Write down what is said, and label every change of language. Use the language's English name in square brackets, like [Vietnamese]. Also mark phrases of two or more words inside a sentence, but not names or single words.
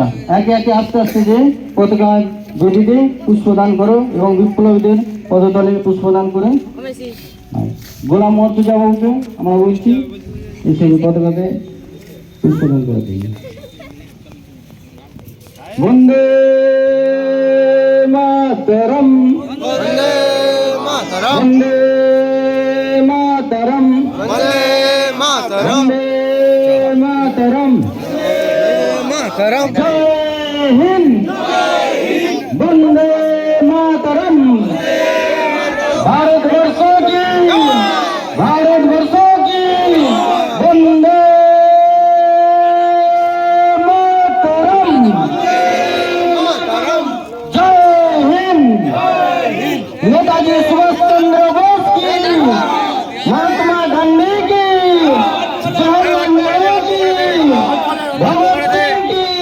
[Bangla] একে একে আস্তে আস্তে যে পতাকার বেদিতে পুষ্পদান করো এবং বিপ্লবীদের পদতলে পুষ্পদান করে গোলাম মর্তুজা বাবুকে আমরা বলছি এই পতাকাতে পুষ্পদান করে দিই। [Sanskrit] বন্দে মাতরম वंदे मातरम वंदे मातरम वंदे मातरम वंदे मातरम मातरम [Hindi] जय हिंद [Sanskrit] वंदे मातरम [Hindi] भारतवर्षों की [Sanskrit] वंदे मातरम [Hindi] जय हिंद नेताजी सुभाष चंद्र बोस की महात्मा गांधी की जवाहरलाल नेहरू की भगत सिंह की